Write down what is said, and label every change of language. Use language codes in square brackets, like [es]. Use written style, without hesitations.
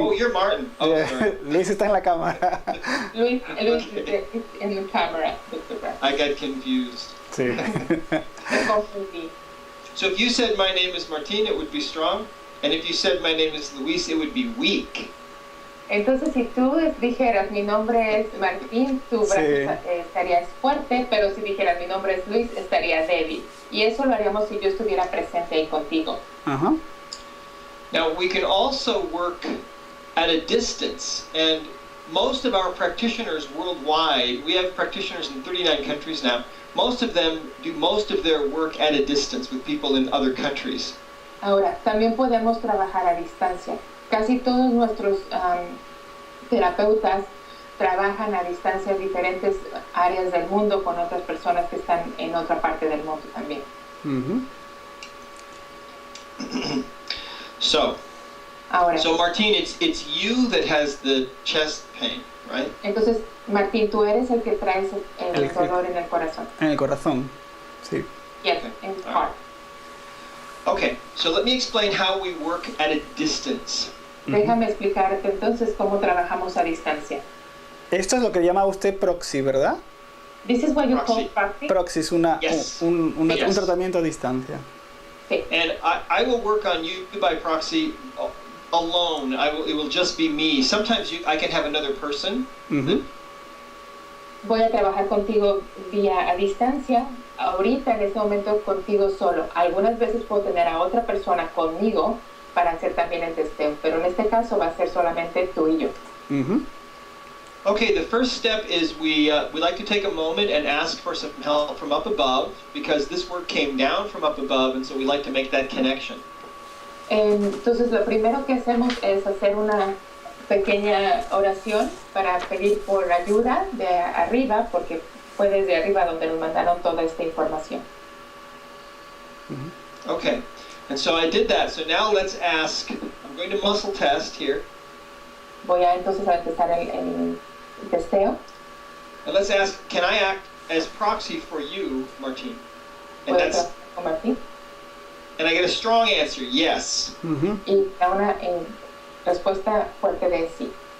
[en] Oh, you're Martin. Oh, sorry. [es] Luis está en la cámara. [en] Luis Okay. is in the camera. I got confused. [es] Sí. Me confundí. [en] So if you said, my name is Martin, it would be strong. And if you said, my name is Luis, it would be weak. [es] Entonces, si tú dijeras, mi nombre es Martín, tu brazo estaría fuerte, pero si dijeras, mi nombre es Luis, estaría débil. Y eso lo haríamos si yo estuviera presente ahí contigo. Ajá. [en] Now, we can also work at a distance. And most of our practitioners worldwide, we have practitioners in 39 countries now, most of them do most of their work at a distance with people in other countries. [es] Ahora, también podemos trabajar a distancia. Casi todos nuestros terapeutas trabajan a distancia en diferentes áreas del mundo con otras personas que están en otra parte del mundo también. [en] So Martín, it's you that has the chest pain, right? [es] Entonces, Martín, tú eres el que traes el dolor en el corazón. En el corazón, sí. [en] Yes, in the heart. Okay, so let me explain how we work at a distance. [es] Déjame explicarte entonces cómo trabajamos a distancia. Esto es lo que llama usted proxy, ¿verdad? [en] This is what you Proxy. call proxy. [es] Proxy es [en] Yes. [es] un [en] Yes. [es] tratamiento a distancia. Sí. [en] And I will work on you by proxy alone. It will just be me. Sometimes I can have another person. [es] Voy a trabajar contigo vía a distancia. Ahorita, en este momento, contigo solo. Algunas veces puedo tener a otra persona conmigo para hacer también el testeo, pero en este caso va a ser solamente tú y yo. [en] Okay, the first step is we like to take a moment and ask for some help from up above, because this work came down from up above, and so we like to make that connection. [es] Entonces, lo primero que hacemos es hacer una pequeña oración para pedir por ayuda de arriba, porque fue desde arriba donde nos mandaron toda esta información. [en] Okay, and so I did that. So now let's ask, I'm going to muscle test here. [es] Voy a entonces a empezar el testeo. [en] And let's ask, can I act as proxy for you, Martin? And [es] ¿Puedo trabajar con Martín? [en] and I get a strong answer, yes. [es] Y da una respuesta fuerte de sí.